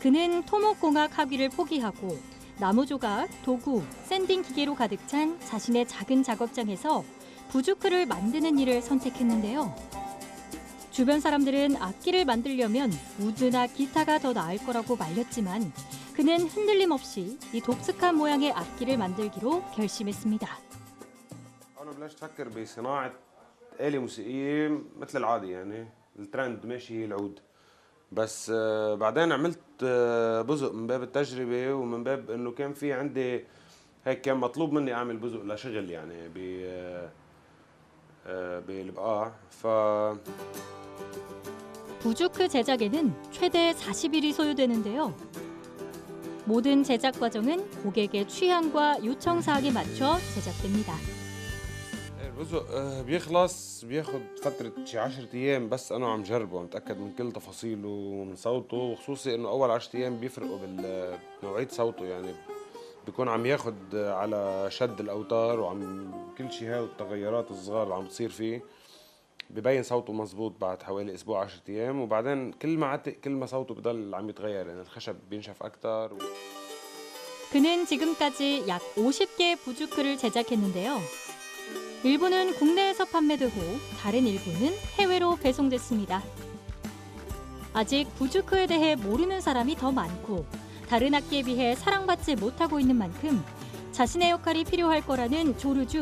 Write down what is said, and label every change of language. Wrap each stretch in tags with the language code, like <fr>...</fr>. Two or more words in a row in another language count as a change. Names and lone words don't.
<ko>그는 토목공학 학위를 포기하고 나무 조각, 도구, 샌딩 기계로 가득 찬 자신의 작은 작업장에서 부주크를 만드는 일을 선택했는데요. 주변 사람들은 악기를 만들려면 우드나 기타가 더 나을 거라고 말렸지만 그는 흔들림 없이 이 독특한 모양의 악기를 만들기로 결심했습니다.</ko> <ar>أنا بلشت أفكر بصناعة آلة موسيقية مثل العادي يعني الترند ماشي هي العود بس بعدين عملت بزق من باب التجربة ومن باب إنه كان في عندي هيك كان مطلوب مني أعمل بزق لشغل يعني بالبقاع</ar> <ko>부주크 제작에는 최대 40일이 소요되는데요. 모든 제작 과정은 고객의 취향과 요청 사항에 맞춰 제작됩니다.</ko> <ar>البزق بيخلص بياخد فترة شي 10 أيام بس أنا عم جربه عم أتأكد من كل تفاصيله ومن صوته وخصوصي إنه أول 10 أيام بيفرقوا بنوعية صوته يعني بيكون عم ياخد على شد الأوتار وعم كل شي هاي التغيرات الصغار اللي عم بتصير فيه ببين صوته مزبوط بعد حوالي أسبوع 10 أيام وبعدين كل ما عتق كل ما صوته بضل عم يتغير يعني الخشب بينشف أكتر</ar> <ko>그는 지금까지 약 50개의 부주크를 제작했는데요. 일부는 국내에서 판매되고 다른 일부는 해외로 배송됐습니다. 아직 부주크에 대해 모르는 사람이 더 많고 다른 악기에 비해 사랑받지 못하고 있는 만큼 자신의 역할이 필요할 거라는 조르주.</ko>